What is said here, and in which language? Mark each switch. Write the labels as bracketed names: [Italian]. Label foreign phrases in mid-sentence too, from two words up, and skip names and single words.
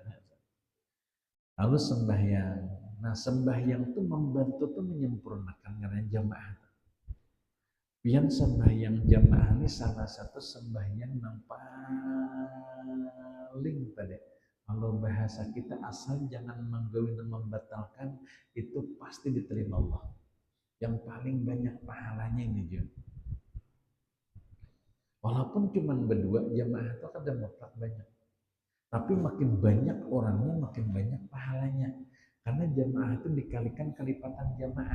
[Indonesian] Lalu sembahyang. Nah sembahyang itu membantu tuh menyempurnakan karena jamaah. Pian sembahyang jamaah ini salah satu sembahyang yang paling tadi. Kalau bahasa kita asal jangan menggawi dan membatalkan, itu pasti diterima Allah. Yang paling banyak pahalanya ini juga. Walaupun cuma berdua jamaah itu ada mutlak banyak. Tapi makin banyak orangnya makin banyak pahalanya. Karena jamaah itu dikalikan kelipatan jamaah.